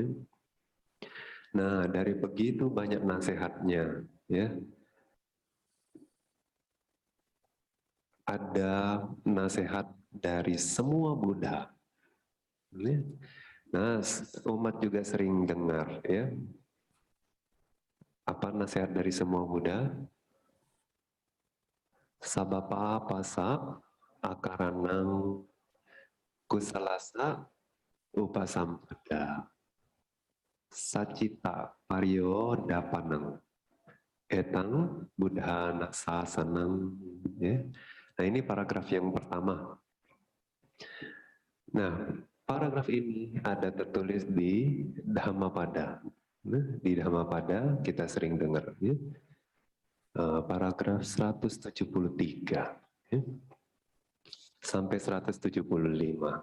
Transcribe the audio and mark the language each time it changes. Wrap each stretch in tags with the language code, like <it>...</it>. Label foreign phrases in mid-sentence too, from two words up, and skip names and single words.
<id>Nah, dari begitu banyak nasihatnya, ya, ada nasihat dari semua Buddha, ya. Nah, umat juga sering dengar, ya, apa nasihat dari semua Buddha?</id> <pi>sabapa pasa akaranang kusalasa upasampada sacita paryo dapanang etang buddha nasasanang.</pi> <id>Ya. Nah, ini paragraf yang pertama. Nah, paragraf ini ada tertulis di Dhammapada. Nah, di Dhammapada kita sering dengar, ya. Paragraf 173 ya, sampai 175.</id>